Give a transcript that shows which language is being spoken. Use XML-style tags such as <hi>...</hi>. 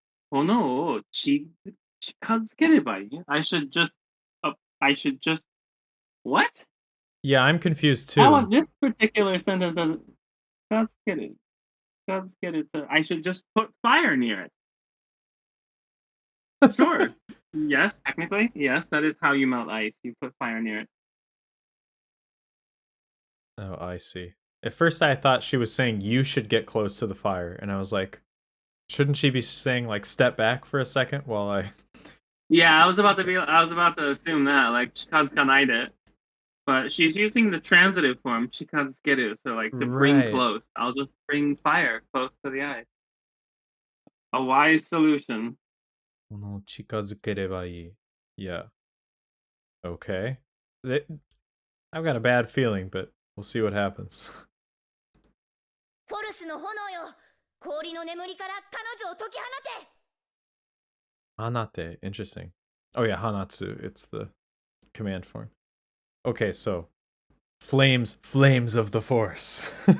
<ja>炎を近づければいい</ja> <en>I should just what? Yeah, I'm confused too. How this particular sentence doesn't 近づける I should just put fire near it. Sure. Yes, technically. Yes, that is how you melt ice. You put fire near it. Oh, I see. At first I thought she was saying you should get close to the fire, and I was like, shouldn't she be saying like step back for a second while I Yeah, I was about to assume that, like, 近づかないで. But she's using the transitive form, 近づける, so like to bring Right. close. I'll just bring fire close to the eye. A wise solution.</en> <ja>この近づければいい.</ja> <en>Yeah. Okay. I've got a bad feeling, but we'll see what happens.</en> <ja>フォルスの炎よ。氷の眠りから彼女を解き放て。</ja> <en>Hanate, interesting. Oh yeah, Hanatsu, it's the command form. Okay, so flames of the force.</en>